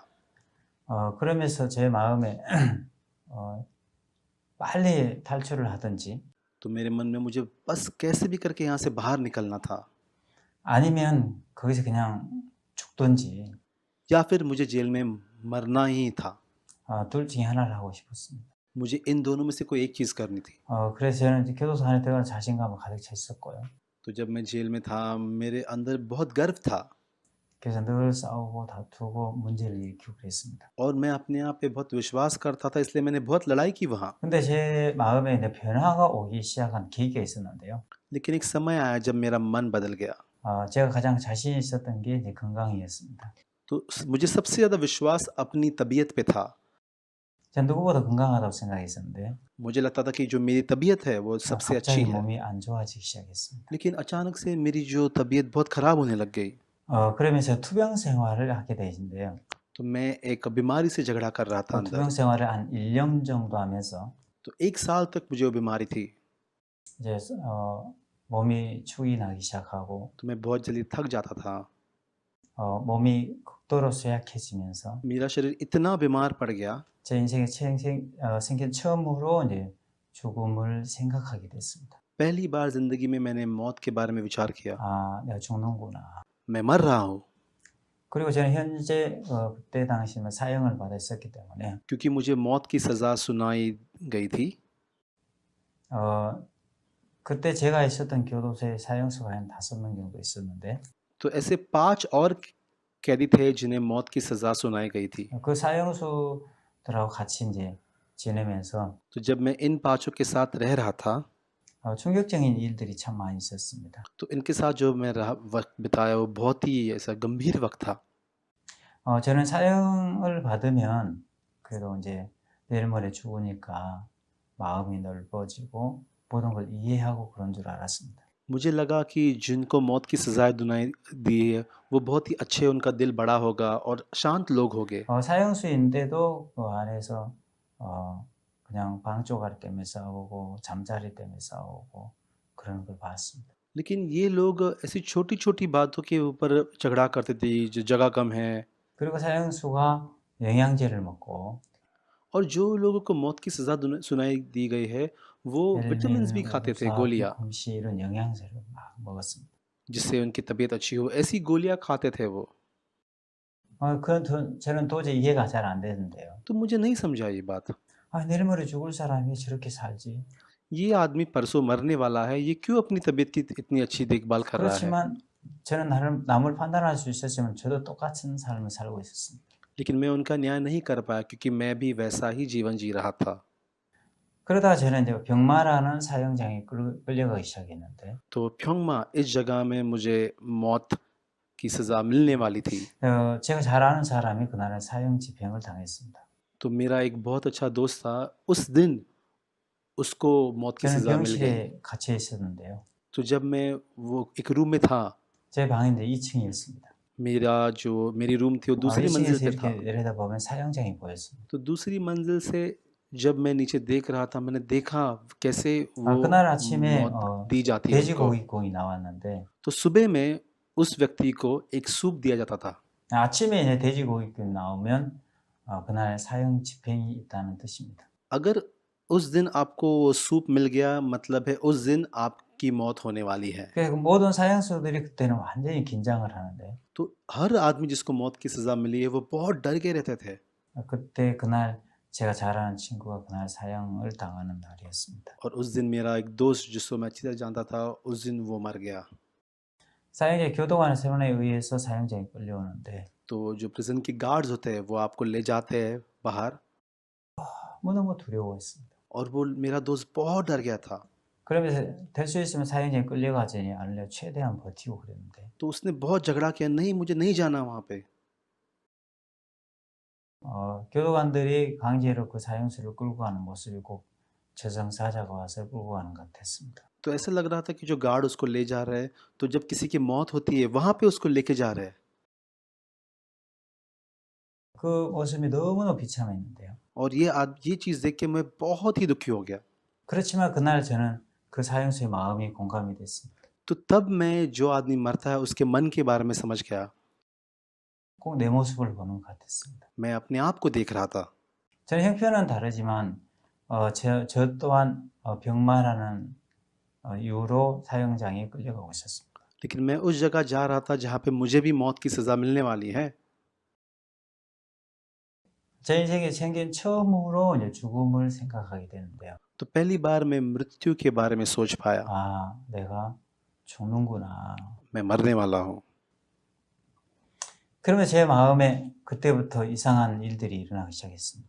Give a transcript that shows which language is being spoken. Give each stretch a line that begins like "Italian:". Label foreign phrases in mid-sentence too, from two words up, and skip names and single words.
Korean: 그러면서 제 마음에 빨리 탈출을 하든지
Hindi: तो मेरे मन में मुझे बस कैसे भी करके यहाँ से बाहर निकलना था,
Korean: 아니면 거기서 그냥 죽든지
Hindi: या फिर मुझे जेल में मरना ही था।
Korean: 둘 중에 하나를 하고 싶었습니다.
Hindi: मुझे इन दोनों में से कोई एक चीज़ करनी थी।
Korean: 그래서 저는 이제 교도소 안에 들어가는 자신감을 가득 차 있었고요.
Hindi: तो जब मैं जेल में था, मेरे अंदर बहुत गर्व था
Korean: 그래서 늘 싸우고 다투고 문제를 일으키고 그랬습니다.
Hindi: और मैं अपने आप पे बहुत विश्वास करता था, इसलिए मैंने बहुत लड़ाई की वहाँ।
Korean: 근데 제 마음에 이제 변화가 오기 시작한 계기가 있었는데요.
Hindi: लेकिन एक समय आया जब मेरा मन बदल गया।
Korean: 제가 가장 자신 있었던 게 이제 건강이었습니다.
Hindi: तो मुझे सबसे ज़्यादा विश्वास अपनी तबीयत पे था।
Korean: 전 누구보다 건강하다고 생각했었는데
Hindi: मुझे लगता था कि जो मेरी तबीयत है वो सबसे अच्छी
Korean: 갑자기
Hindi: है,
Korean: 몸이 안 좋아지기 시작했습니다.
Hindi: लेकिन अचानक से मेरी जो तबीयत बहुत ख़राब होने लग गई।
Korean: 그러면서 투병 생활을 하게 되신데요.
Hindi: तो मैं एक बीमारी से झगड़ा कर रहा था अंदर।
Korean: 투병 생활을 한 1년 정도 하면서
Hindi: तो 1 साल तक मुझे वो बीमारी थी।
Korean: 이제 몸이 축이 나기 시작하고
Hindi: तो मैं बहुत जल्दी थक जाता था।
Korean: 몸이 극도로 쇠약해지면서
Hindi: मेरा शरीर इतना बीमार पड़ गया
Korean: 제 인생에 생긴 처음으로 이제 죽음을 생각하게 됐습니다.
Hindi: पहली बार ज़िंदगी में मैंने मौत के बारे में विचार किया।
Korean: 내가 죽는구나.
Hindi: मैं मर रहा हूँ,
Korean: 그리고 저는 현재 그때 당시면 사형을 받아 있었기 때문에
Hindi: क्योंकि मुझे मौत की सज़ा सुनाई गई थी।
Korean: 그때 제가 있었던 교도소에 사형수가 한 5명 정도 있었는데
Hindi: तो ऐसे 5 और कैदी थे जिन्हें मौत की सज़ा सुनाई गई थी।
Korean: 그 사형수들하고 같이 이제 지내면서
Hindi: तो जब मैं इन 5 के साथ रह रहा था,
Korean: 충격적인 일들이 참 많이 있었습니다.
Hindi: तो इनके साथ जो मैं वक्त बिताया वो बहुत ही ऐसा गंभीर वक्त था।
Korean: 저는 사형을 받으면 그래도 이제 내일 모레 죽으니까 마음이 넓어지고 모든 걸 이해하고 그런 줄 알았습니다.
Hindi: मुझे लगा कि जिनको मौत की सज़ा दी है वो बहुत ही अच्छे, उनका दिल बड़ा होगा और शांत लोग होंगे।
Korean: 사형수인데도 그 안에서 그냥 방쪼가리 때문에 싸우고 잠자리 때문에 싸우고 그런 걸 봤습니다.
Hindi: लेकिन ये लोग ऐसी छोटी-छोटी बातों के ऊपर झगड़ा करते थे, जो जगह कम है।
Korean: 그리고 사형수가 영양제를 먹고
Hindi: और जो लोगों को मौत की सज़ा सुनाई दी गई है वो विटामिन्स भी खाते थे, गोलियाँ,
Korean: 곰시 이런 영양제를 막 먹었습니다.
Hindi: जिससे उनकी तबीयत अच्छी हो, ऐसी गोलियाँ खाते थे वो।
Korean: 저는 도저히 이해가 잘 안 되는데요.
Hindi: तो मुझे नहीं समझा ये बात।
Korean: 내일 모레 죽을 사람이 저렇게 살지.
Hindi: ये आदमी परसों मरने वाला है, ये क्यों अपनी तबीयत की इतनी अच्छी देखभाल कर रहा है।
Korean: 그렇지만 저는 남을 판단할 수 있었지만 저도 똑같은 삶을 살고 있었습니다.
Hindi: लेकिन मैं उनका न्याय नहीं कर पाया क्योंकि मैं भी वैसा ही जीवन जी रहा था।
Korean: 그러다가 저는 이제 병마라는 사형장에 끌려가기 시작했는데
Hindi: तो फ्योंगमा इस जगह में मुझे मौत की सज़ा मिलने वाली थी।
Korean: 제가 잘 아는 사람이 그날은 사형 집행을 당했습니다.
Hindi: तो मेरा एक बहुत अच्छा दोस्त था, उस दिन उसको मौत की
Korean: 저는
Hindi: सज़ा मिल गई।
Korean: 병실에 갇혀 있었는데요.
Hindi: तो जब मैं वो एक रूम में था,
Korean: 제 방인데 2층이었습니다.
Hindi: मेरी रूम थी वो दूसरी मंजिल
Korean: 1층에서
Hindi: पे था।
Korean: 이렇게 내려다보면 사형장이 보였습니다.
Hindi: तो दूसरी मंजिल से जब मैं नीचे देख रहा था, मैंने देखा कैसे वो
Korean: 그날 아침에
Hindi: मौत दी जाती है उसको।
Korean: 돼지고기국이 나왔는데
Hindi: तो सुबह में उस व्यक्ति को एक सूप दिया जाता था।
Korean: 아침에 이제 돼지고기국이 나오면 그날 사형 집행이 있다는 뜻입니다.
Hindi: अगर उस दिन आपको वो सूप मिल गया, मतलब है उस दिन आपकी मौत होने वाली है।
Korean: 그래서 모든 사형수들이 그때는 완전히 긴장을 하는데
Hindi: तो हर आदमी जिसको मौत की सज़ा मिली है वो बहुत डर के रहते थे।
Korean: 그때 그날 제가 잘 아는 친구가 그날 사형을 당하는 날이었습니다.
Hindi: और उस दिन मेरा एक दोस्त जिसको मैं अच्छी तरह जानता था, उस दिन वो मर गया।
Korean: 사형제 교도관의 세번에 의해서 사형장에 끌려오는데
Hindi: तो जो प्रिजन के गार्ड्स होते हैं वो आपको ले जाते हैं बाहर,
Korean: 너무 두려워했습니다.
Hindi: और वो मेरा दोस्त बहुत डर गया था।
Korean: 그러면서 될 수 있으면 사형장에 끌려가지 않으려 최대한 버티고 그랬는데
Hindi: तो उसने बहुत झगड़ा किया, नहीं मुझे नहीं जाना वहाँ पे।
Korean: 교도관들이 강제로 그 사형수를 끌고 가는 모습이 꼭 저승사자가 와서 끌고 가는 것 같았습니다.
Hindi: तो ऐसा लग रहा था कि जो गार्ड उसको ले जा रहा है, तो जब किसी की मौत होती है वहाँ पे उसको लेके जा रहा है।
Korean: 그 모습이 너무나 비참했는데요.
Hindi: और ये चीज़ देख के मैं बहुत ही दुखी हो गया।
Korean: 그렇지만 그날 저는 그 사형수의 마음이 공감이 됐습니다.
Hindi: तो तब मैं जो आदमी मरता है उसके मन के बारे में समझ गया।
Korean: 꼭 내 모습을 보는 것 같았습니다.
Hindi: मैं अपने आप को देख रहा था।
Korean: 저는 형편은 다르지만 저 또한 병마라는 이유로 사형장에 끌려가고 있었습니다.
Hindi: लेकिन मैं उस जगह जा रहा था जहाँ पे मुझे भी मौत की सज़ा मिलने वाली है।
Korean: 제 인생에 생긴 처음으로 이제 죽음을 생각하게 되는데요.
Hindi: तो पहली बार मैं मृत्यु के बारे में सोच पाया,
Korean: 내가 죽는구나.
Hindi: मैं मरने वाला हूँ।
Korean: 그러면 제 마음에 그때부터 이상한 일들이 일어나기 시작했습니다.